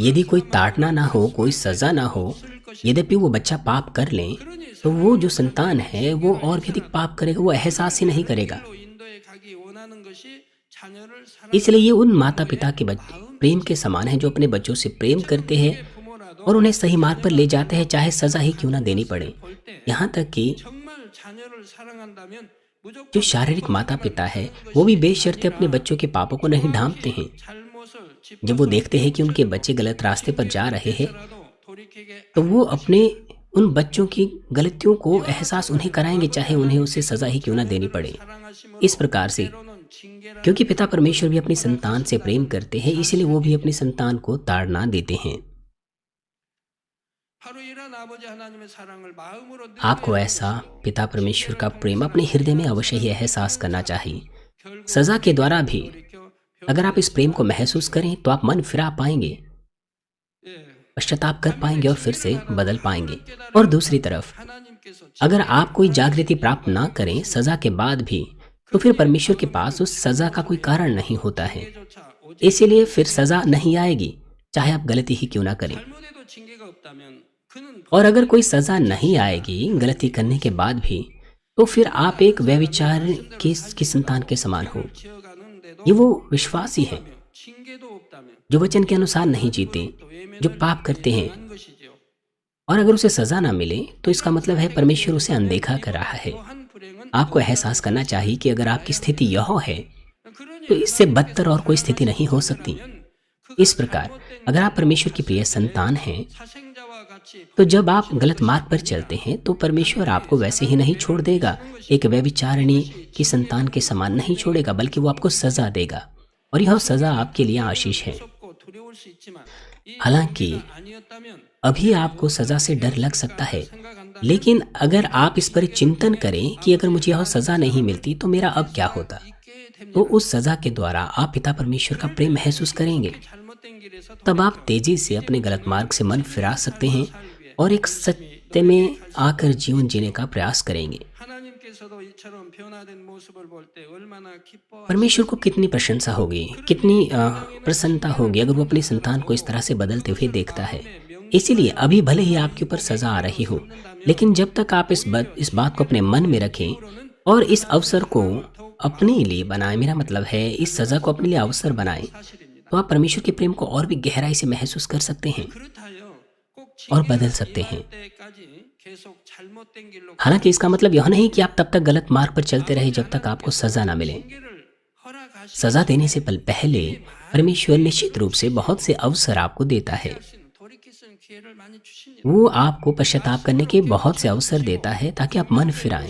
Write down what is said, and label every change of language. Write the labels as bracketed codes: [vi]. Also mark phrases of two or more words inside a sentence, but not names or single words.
[hi] यदि कोई ताड़ना ना हो, कोई सजा ना हो, यद्यपि वो बच्चा पाप कर ले, तो वो जो संतान है वो और भी अधिक पाप करेगा, वो एहसास ही नहीं करेगा। [ko] 인도에 가기 원하는 것이 자녀를 [hi] इसलिए ये उन माता पिता के प्रेम के समान है जो अपने बच्चों से प्रेम करते हैं और उन्हें सही मार्ग पर ले जाते हैं, चाहे सजा ही क्यों ना देनी पड़े। यहाँ तक कि [ko] 정말 자녀를 사랑한다면 [hi] जो शारीरिक माता पिता है वो भी बेशर्ते अपने बच्चों के पापों को नहीं ढांपते हैं। [ko] 잘못을 [hi] जब वो देखते हैं कि उनके बच्चे गलत रास्ते पर जा रहे हैं [ko] 짚더라도 돌이키게 [hi] तो वो अपने उन बच्चों की गलतियों को एहसास उन्हें कराएंगे, चाहे उन्हें उससे सजा ही क्यों ना देनी पड़े। इस प्रकार से क्योंकि पिता परमेश्वर भी अपनी संतान से प्रेम करते हैं, इसलिए वो भी अपनी संतान को ताड़ना देते हैं। [ko] 바로 이런 아버지 하나님의 사랑을 마음으로 [hi] आपको ऐसा पिता परमेश्वर का प्रेम अपने हृदय में अवश्य ही एहसास करना चाहिए। सजा के द्वारा भी अगर आप इस प्रेम को महसूस करें तो आप मन फिरा पाएंगे, पश्चाताप कर पाएंगे और फिर से बदल पाएंगे। और दूसरी तरफ अगर आप कोई जागृति प्राप्त ना करें सजा के बाद भी, तो फिर परमेश्वर के पास उस सजा का कोई कारण नहीं होता है, इसीलिए फिर सजा नहीं आएगी, चाहे आप गलती ही क्यों ना करें। [ko] 잘못해도 징계가 없다면 그는 [hi] और अगर कोई सजा नहीं आएगी गलती करने के बाद भी, तो फिर आप एक व्यभिचार की संतान के समान हो। [ko] 지어가는데도 [hi] ये वो विश्वासी हैं [ko] 징계도 없다면 [hi] जो वचन के अनुसार नहीं जीते, जो पाप करते हैं, [ko] 한 것이지요. [hi] और अगर उसे सजा ना मिले तो इसका मतलब है परमेश्वर उसे अनदेखा कर रहा है। [ko] 한 불행은 [hi] आपको एहसास करना चाहिए कि अगर आपकी स्थिति यह है [ko] 그러니 [hi] तो इससे बदतर और कोई स्थिति नहीं हो सकती। इस प्रकार अगर आप परमेश्वर की प्रिय संतान हैं [ko] 사생자와 같이 [hi] तो जब आप गलत मार्ग पर चलते हैं तो परमेश्वर आपको वैसे ही नहीं छोड़ देगा, एक व्यभिचारिणी की संतान के समान नहीं छोड़ेगा, बल्कि वो आपको सजा देगा और यह सजा आपके लिए आशीष है। [ko] 무섭고 두려울 수 있지만 이 [hi] हालांकि [ko] 아니었다면 [hi] अभी आपको सजा से डर लग सकता है, लेकिन अगर आप इस पर चिंतन करें कि अगर मुझे यह सजा नहीं मिलती तो मेरा अब क्या होता, [ko] 있게 됩니다. [hi] तो उस सजा के द्वारा आप पिता परमेश्वर का प्रेम महसूस करेंगे। [ko] 잘못된 길에서 [hi] तब आप तेजी से अपने गलत मार्ग से मन फिरा सकते हैं और एक सत्य में आकर जीवन जीने का प्रयास करेंगे। [ko] 하나님께서도 이처럼 변화된 모습을 볼 때 얼마나 기뻐. [hi] परमेश्वर को कितनी प्रशंसा होगी, कितनी प्रसन्नता होगी अगर वो अपनी संतान को इस तरह से बदलते हुए देखता है। इसीलिए अभी भले ही आपके ऊपर सजा आ रही हो, लेकिन जब तक आप इस बात को अपने मन में रखें और इस अवसर को अपने लिए बनाएं, मेरा मतलब है इस सजा को अपने लिए अवसर बनाएं, तो आप परमेश्वर के प्रेम को और भी गहराई से महसूस कर सकते हैं [ko] 그렇다요. 꼭 [hi] और बदल सकते हैं। [ko] 때까지 계속 잘못된 길로 [hi] हालांकि इसका मतलब यह नहीं कि आप तब तक गलत मार्ग पर चलते रहे जब तक आपको सजा ना मिले। [ko] 징계를 허락하시 [hi] सजा देने से पहले परमेश्वर निश्चित रूप से बहुत से अवसर आपको देता है। [ko] 돌이킬 수 있는 기회를 많이 주십니다. [hi] वो आपको पश्चाताप करने के बहुत से अवसर देता है ताकि आप मन फिराएं।